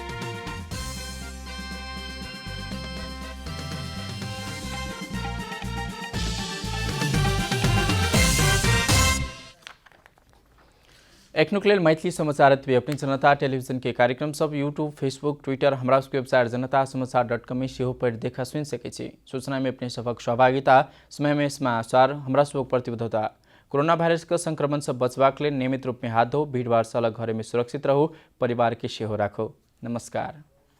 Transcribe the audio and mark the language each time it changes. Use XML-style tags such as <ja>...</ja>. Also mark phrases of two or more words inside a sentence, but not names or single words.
<mai>एखनुक लेल मैथिली समाचार अपनी जनता टेलीविजन के कार्यक्रम सब यूट्यूब, फेसबुक, ट्विटर, हमरा सबके वेबसाइट जनतासमाचार.com में सेहो पढ़ि देखा सुनि सकै छी। सूचना में अपने सबक सहभागिता, समय में समाचार हमरा सबक प्रतिबद्धता कोरोना भाइरस का संक्रमण से बचवाक लिए नियमित रूप में हाथ धो, भीड़भाड़ से अलग घरे में सुरक्षित रहो, परिवार की सेहो राखो। नमस्कार।</mai>